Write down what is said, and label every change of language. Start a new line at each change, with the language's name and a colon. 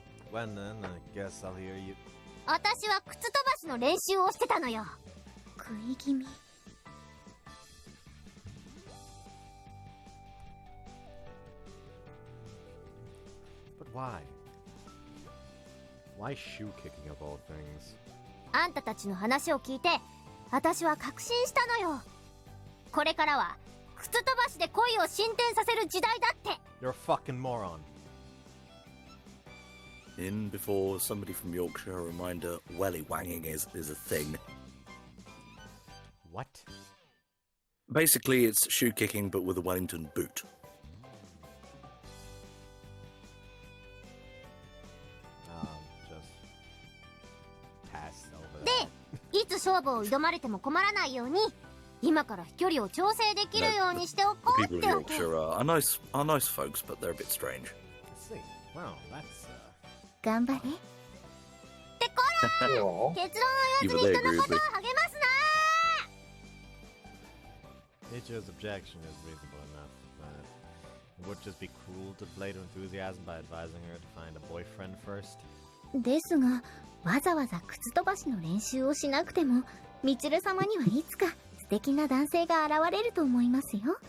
English: When then, I guess I'll hear you.
Japanese: 私は靴飛ばしの練習をしてたのよ。食い気味。
English: But why? Why shoe kicking of all things?
Japanese: あんたたちの話を聞いて、私は確信したのよ。これからは靴飛ばしで恋を進展させる時代だって。
English: You're a fucking moron. In before somebody from Yorkshire, a reminder, welly wanging is a thing. What? Basically, it's shoe kicking but with a Wellington boot. Just pass over
Japanese: で、いつ勝負を挑まれても困らないように、今から飛距離を調整できるようにしておこうってわけ。
English: People of Yorkshire are nice folks, but they're a bit strange. I see. Wow, that's
Japanese: 頑張れ。 Aw. 結論を言わずに人のことを励ますな。
English: Michiru's objection is reasonable enough, but it would just be cruel to play to enthusiasm by advising her to find a boyfriend first.
Japanese: ですが、わざわざ靴飛ばしの練習をしなくても、みちる様にはいつか素敵な男性が現れると思いますよ。